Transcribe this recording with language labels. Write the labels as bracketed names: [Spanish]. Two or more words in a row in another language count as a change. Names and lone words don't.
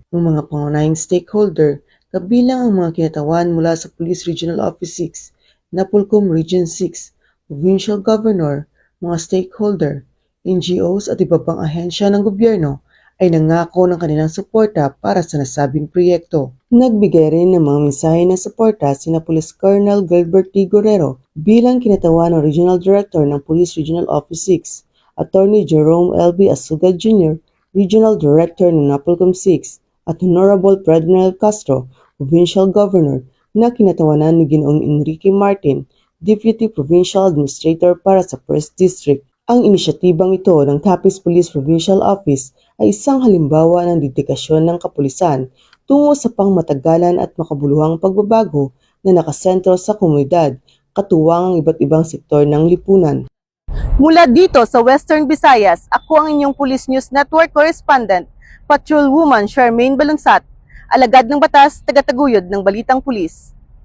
[Filipino] Ang mga pangunahing stakeholder, kabilang ang mga kinatawan mula sa Police Regional Office 6, Napolcom Region 6, Provincial Governor, mga stakeholder, NGOs at iba pang ahensya ng gobyerno, ay nangako ng kanilang suporta para sa nasabing proyekto. Nagbigay rin ng mga mensahe ng suporta sina Police Colonel Gilbert D. Guerrero bilang kinatawan ng Regional Director ng Police Regional Office 6, Attorney Jerome L.B. Asugad Jr., Regional Director ng Napolcom 6, at Honorable Ferdinand Castro, Provincial Governor, na kinatawanan ni Ginoong Enrique Martin, Deputy Provincial Administrator para sa 1st District. Ang inisyatibang ito ng Capiz Police Provincial Office ay isang halimbawa ng dedikasyon ng kapulisan tungo sa pangmatagalan at makabuluhang pagbabago na nakasentro sa komunidad, katuwang ang iba't ibang sektor ng lipunan. Mula dito sa Western Visayas, ako ang inyong Police News Network Correspondent, Patrolwoman Charmaine Balunsat, alagad ng batas, tagataguyod ng Balitang Pulis.